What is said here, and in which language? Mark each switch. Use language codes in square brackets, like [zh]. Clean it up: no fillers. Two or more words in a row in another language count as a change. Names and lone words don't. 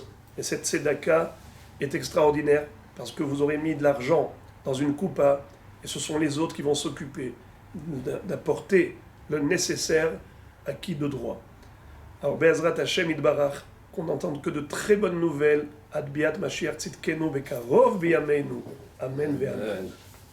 [fr] Et cette tzedaka est extraordinaire parce que vous aurez mis de l'argent dans une coupa et ce sont les autres qui vont s'occuper d'apporter le nécessaire à qui de droit. Alors, [he] בעזרת השם יתברך, [fr] qu'on n'entende que de très bonnes nouvelles. [he] עד ביאת משיח צדקנו בקרוב בימינו. אמן ואמן.